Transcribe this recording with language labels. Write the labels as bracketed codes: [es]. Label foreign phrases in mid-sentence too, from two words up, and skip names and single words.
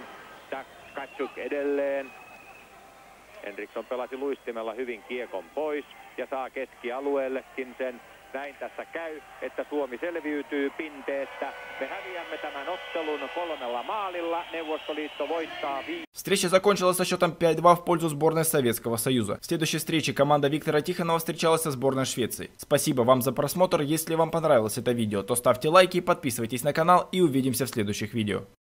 [fi] Tkatsjuk edelleen. Henriksson pelasi luistimella hyvin kiekon pois ja saa keskialueellekin sen. Näin tässä käy, että Suomi selviytyy pinteestä. Me häviämme tämän ottelun 3 maalilla. Neuvostoliitto voittaa 5. [ru] Встреча закончилась со счетом 5-2 в пользу сборной Советского Союза. В следующей встрече команда Виктора Тихонова встречалась со сборной Швеции. Спасибо вам за просмотр. Если вам понравилось это видео, то ставьте лайки, подписывайтесь на канал и увидимся в следующих видео.